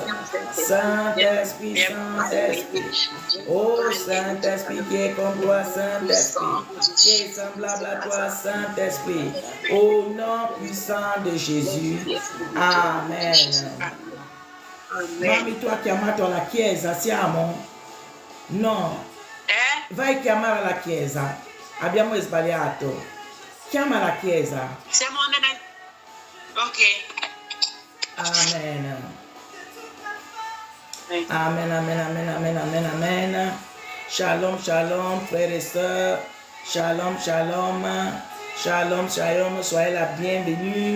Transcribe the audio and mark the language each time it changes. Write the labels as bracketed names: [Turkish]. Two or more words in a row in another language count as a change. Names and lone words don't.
[French] Saint-Esprit, Saint-Esprit. Oh Saint-Esprit qui est comme toi, Saint-Esprit, qui est semblable à toi, Saint-Esprit. Au nom puissant de Jésus. [Italian] Amen. Mami, [French] toi qui [Italian] amato la chiesa, siamo? No. Vai chiamare la chiesa. Abbiamo sbagliato. Chiama la chiesa. Siamo nella... Ok. Amen. Amen, amen, amen, amen, amen, amen. [French] Shalom, shalom, frères et sœurs. Shalom, shalom. Shalom, shalom. Soyez la bienvenue.